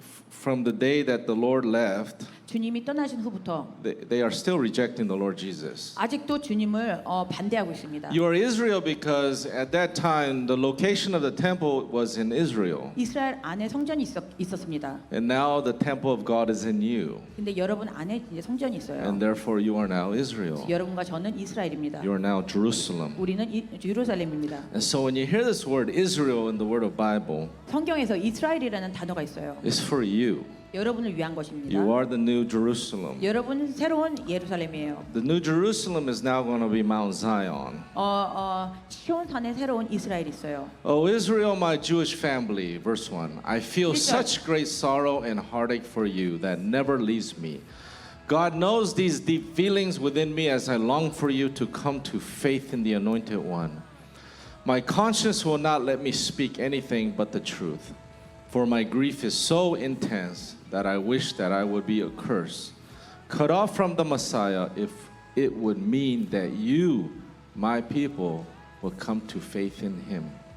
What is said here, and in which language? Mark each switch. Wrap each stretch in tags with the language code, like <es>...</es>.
<en>from the day that the Lord left,</en> <ko>주님이 떠나신 후부터</ko> <en>they are still rejecting the Lord Jesus.</en> <ko>아직도 주님을 반대하고 있습니다.</ko> <en>You are Israel because at that time the location of the temple was in Israel.</en> <ko>이스라엘 안에 성전이 있었습니다.</ko> <en>And now the temple of God is in you.</en> <ko>근데 여러분 안에 이제 성전이 있어요.</ko> <en>And therefore you are now Israel.</en> <ko>여러분과 저는 이스라엘입니다.</ko> <en>You are now Jerusalem.</en> <ko>우리는 예루살렘입니다.</ko> <en>And so when you hear this word Israel in the word of Bible,</en> <ko>성경에서 이스라엘이라는 단어가 있어요.</ko> <en>it's for you.</en> <ko>여러분을 위한 것입니다.</ko> <en>You are the new Jerusalem.</en> <ko>여러분 새로운 예루살렘이에요.</ko> <en>The new Jerusalem is now going to be Mount Zion.</en> <ko>시온산에 새로운 이스라엘이 있어요.</ko> <en>O Israel, my Jewish family, verse 1. I feel such great sorrow and heartache for you that never leaves me. God knows these deep feelings within me as I long for you to come to faith in the Anointed One. My conscience will not let me speak anything but the truth, for my grief is so intense that I wish that I would be accursed, cut off from the Messiah, if it would mean that you, my people, will come to faith in him.</en>